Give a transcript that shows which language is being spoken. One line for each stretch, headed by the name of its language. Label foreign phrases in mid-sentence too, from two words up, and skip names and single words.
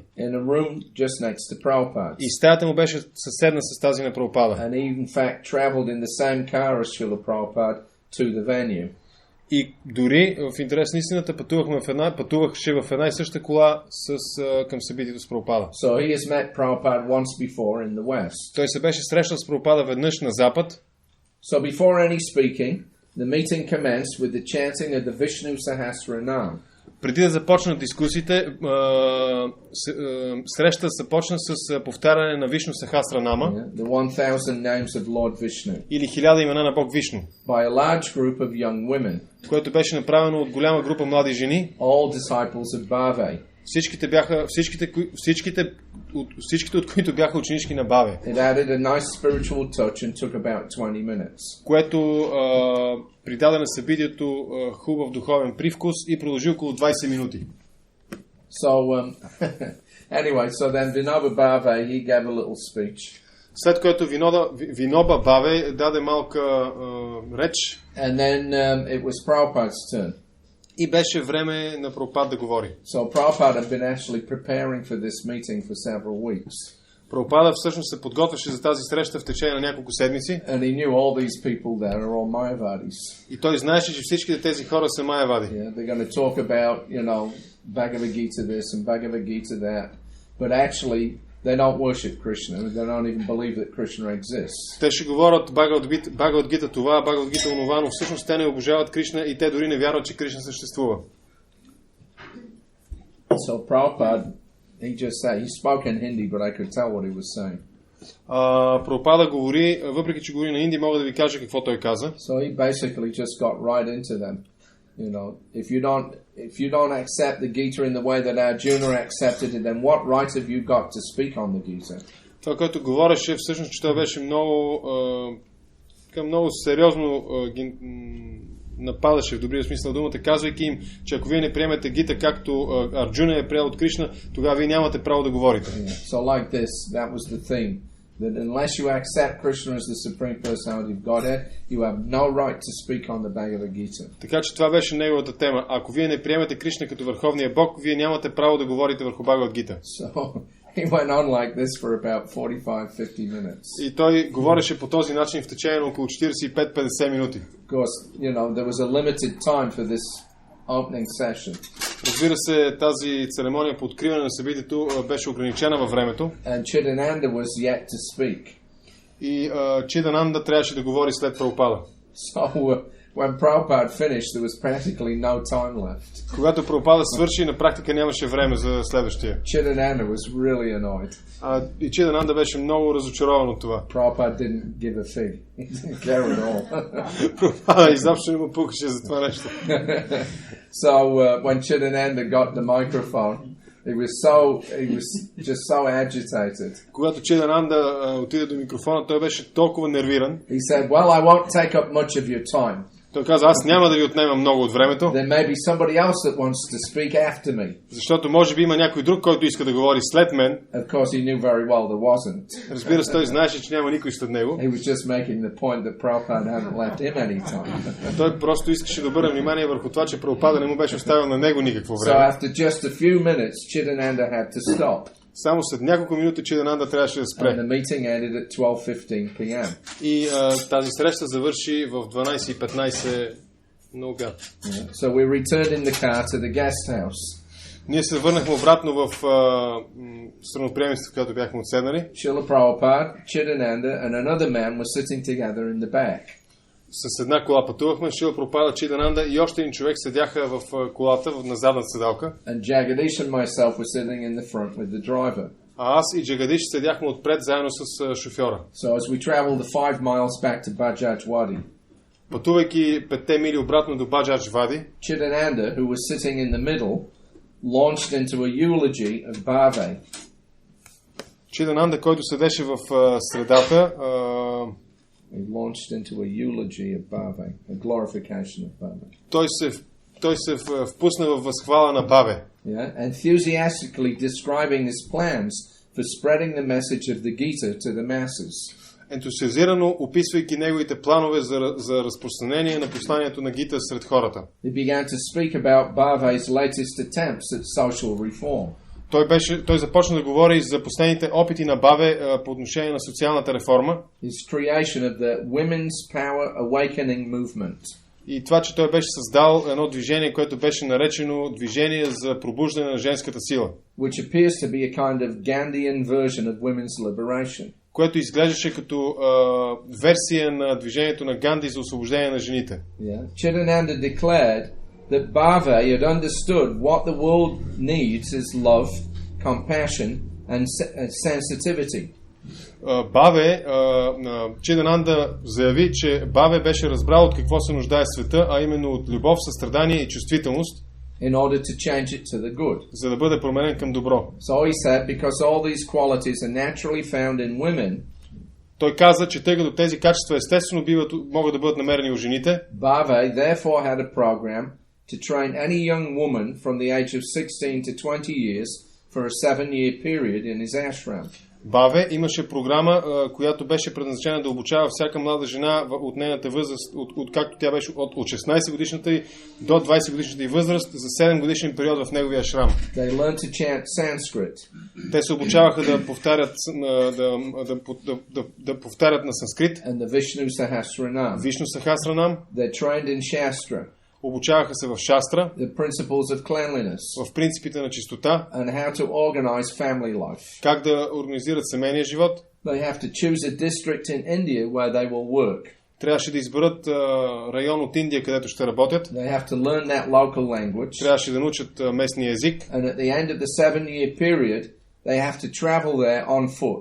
English: In a room just next to Prabhupada.
Bulgarian: И стаята му беше съседна с тази на Прабхупада.
English: And he in fact traveled in the same car as Srila Prabhupada to the venue.
Bulgarian: И дори в интерес на истината пътуваше в една и съща кола към събитието с Прабхупада.
English: So he has met Prabhupada once before in the West.
Bulgarian: Той се беше срещал с Прабхупада веднъж на запад.
English: So before any speaking, the meeting commenced with the chanting of the Vishnu Sahasranam.
Bulgarian: Преди да започнат дискусиите, срещата започна с повтаряне на Вишну Сахасранама.
English: The 1000 names of Lord Vishnu.
Bulgarian: Или 1000 имена на Бог Вишну.
English: By a large group of young women.
Bulgarian: Което беше направено от голяма група млади жени.
English: All disciples of Bhave.
Bulgarian: Всичките от които бяха ученички на Баве.
English: It added a nice spiritual touch and took about 20 minutes.
Bulgarian: Което придаде на събитието хубав духовен привкус и продължи около 20 минути.
English: So anyway, so then Vinoba Bhave, he gave a little speech.
Bulgarian: След което Виноба Баве даде малка реч.
English: And then it was Prabhupada's turn.
Bulgarian: И беше време на Прабхупад да говори.
English: So Prabhupada had been actually preparing for this meeting for several weeks.
Bulgarian: Прабхупада всъщност се подготвяше за тази среща в течение на няколко седмици.
English: And he knew all these people there are all Mayavadis.
Bulgarian: И той знаеше, че всичките тези хора са майавади.
English: Yeah, they're going to talk about, Bhagavad Gita this and Bhagavad Gita that, but actually they don't worship Krishna. They don't even believe that Krishna exists.
Bulgarian: Те ще говорят Бхагават Гита това, Бхагават Гита онова, но всъщност те не обожават Кришна и те дори не вярват, че Кришна съществува.
English: So Prabhupada, he spoke in Hindi, but I could tell what he was saying.
Bulgarian: Прабхупада говори, въпреки че говори на инди, мога да ви кажа какво той каза.
English: So he basically just got right into them. If you don't accept the Gita in the way that Arjuna accepted it, then what right have you got to speak on the Gita?
Bulgarian: Това, което говореше, всъщност, че той беше много сериозно нападаше в добрия смисъл на думата, казвайки им, че ако вие не приемете Гита, както Арджуна е приел от Кришна, тогава вие нямате право да говорите.
English: So like this, that was the theme. That unless you accept Krishna as the Supreme Personality of Godhead, you have no right to speak on the Bhagavad Gita.
Bulgarian: Така че това беше неговата тема. Ако вие не приемете Кришна като върховния Бог, вие нямате право да говорите върху Бхагават Гита.
English: So he went on like this for about 45-50 minutes.
Bulgarian: И той говореше по този начин в течение на около 45-50 минути.
English: Of course, there was a limited time for this opening session.
Bulgarian: Разбира се, тази церемония по откриване на събитието беше ограничена във времето.
English: And Chidananda was yet to speak.
Bulgarian: И Чидананда трябваше да говори след Прабхупада.
English: So when Prabhupada finished, there was practically no time left.
Bulgarian: Когато Прабхупада свърши, на практика нямаше време за следващия.
English: Chidananda was really annoyed.
Bulgarian: И Чидананда беше много разочарован от това.
English: Prabhupada didn't give a fig. He didn't care at all.
Bulgarian: Прабхупада изобщо не му пукаше за това нещо.
English: So when Chidananda got the microphone, he was just so agitated.
Bulgarian: Когато Чидананда отиде до микрофона, той беше толкова нервиран.
English: He said, "Well, I won't take up much of your time."
Bulgarian: Той каза, аз няма да ви отнемам много от времето.
English: There may be somebody else that wants to speak after me.
Bulgarian: Защото може би има някой друг, който иска да говори след мен.
English: Of course, he knew very well there wasn't.
Bulgarian: Разбира се, той знаеше, че няма никой след него.
English: He was just making the point that Prabhupada hadn't left him any time.
Bulgarian: Той просто искаше да обърне внимание върху това, че Прабхупада не му беше оставил на него никакво време.
English: So after just a few minutes, Chidananda had to stop.
Bulgarian: Само след няколко минути Чидананда трябваше да спре.
English: And the meeting ended at 12:15 p.m.
Bulgarian: И тази среща завърши в 12:15 на обяд.
English: So we returned in the car to the guest house.
Bulgarian: Ние се върнахме обратно в страноприемството, в което бяхме отседнали.
English: Srila Prabhupada, Chidananda and another man were sitting together in the back.
Bulgarian: С една кола пътувахме, Шрила Прабхупада, Чидананда и още един човек седяха в колата на задната седалка.
English: And Jagadish and myself were sitting in the front with the driver.
Bulgarian: А аз и Джагадиш седяхме отпред заедно с шофьора.
English: So as we traveled the 5 miles back to Bajaj Wadi,
Bulgarian: пътувайки 5 мили обратно до Баджадж Вади,
English: Chidananda, who was sitting in the middle, launched into a eulogy of Bhave.
Bulgarian: Чидананда, който седеше в средата,
English: He launched into a eulogy of Bhave, a glorification of Bhave.
Bulgarian: Той се впусна в възхвала на Баве.
English: Yeah, enthusiastically describing his plans for spreading the message of the Gita to the masses.
Bulgarian: Ентусиазирано описвайки неговите планове за разпространение на посланието на Гита сред хората.
English: He began to speak about Bhave's latest attempts at social reform.
Bulgarian: Той започна да говори за последните опити на Баве по отношение на социалната реформа.
English: His creation of the Women's Power Awakening Movement.
Bulgarian: И това, че той беше създал едно движение, което беше наречено движение за пробуждане на женската сила.
English: Which appears to be a kind of Gandhian version of women's liberation.
Bulgarian: Което изглеждаше като версия на движението на Ганди за освобождение на жените.
English: Yeah. Chidananda declared that Bhave had understood what the world needs is love, compassion and sensitivity.
Bulgarian: Баве, Чидананда заяви, че Баве беше разбрал от какво се нуждае света, а именно от любов, състрадание и чувствителност,
English: in order to change it to the good.
Bulgarian: За да бъде променен към добро.
English: So he said, because all these qualities are naturally found in women,
Bulgarian: той каза, че тъй като тези качества естествено могат да бъдат намерени у жените,
English: Bhave therefore had a program to train any young woman from the age of 16 to 20 years for a 7-year period in his ashram.
Bulgarian: Баве имаше програма, която беше предназначена да обучава всяка млада жена от нейната възраст, откакто тя беше от 16 годишната й до 20 годишната й възраст за 7 годишен период в неговия шрам.
English: They learned to chant Sanskrit.
Bulgarian: Те се обучаваха да повтарят да повтарят на санскрит.
English: And the Vishnu Sahasranam.
Bulgarian: Вишну Сахасранам.
English: They're trained in Shastra.
Bulgarian: Обучаваха се в шастра,
English: The principles of cleanliness.
Bulgarian: в принципите на чистота,
English: And how to organize family life.
Bulgarian: как да организират семейния живот.
English: They have to choose a district in India where they will work.
Bulgarian: Трябваше да изберат район от Индия, където ще работят.
English: They have to learn that local language.
Bulgarian: Трябваше да научат местния език.
English: And at the end of the 7-year period, they have to travel there on foot.